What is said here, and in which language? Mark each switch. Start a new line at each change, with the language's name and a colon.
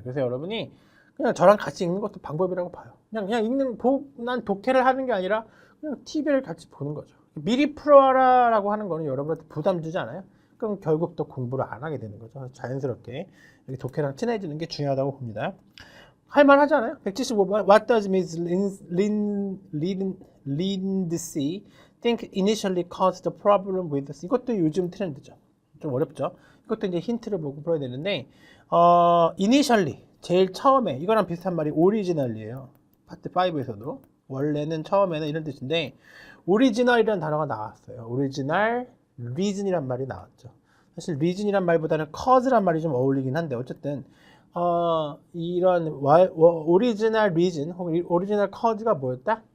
Korean: 그래서 여러분이 그냥 저랑 같이 읽는 것도 방법이라고 봐요. 그냥 난 독해를 하는 게 아니라 그냥 TV를 같이 보는 거죠. 미리 풀어라라고 하는 거는 여러분한테 부담 주지 않아요? 그럼 결국 또 공부를 안 하게 되는 거죠. 자연스럽게 이렇게 독해랑 친해지는 게 중요하다고 봅니다. 할만하지 않아요? 175번 What does Ms.
English: Lindsay think initially caused the problem with us?
Korean: 이것도 요즘 트렌드죠. 좀 어렵죠. 이것도 이제 힌트를 보고 풀어야 되는데 initially 제일 처음에 이거랑 비슷한 말이 original이에요. 파트 5에서도 원래는 처음에는 이런 뜻인데 original이라는 단어가 나왔어요. original reason이란 말이 나왔죠. 사실 reason이란 말보다는 cause란 말이 좀 어울리긴 한데 어쨌든 이런 original reason 혹은 original cause가 뭐였다?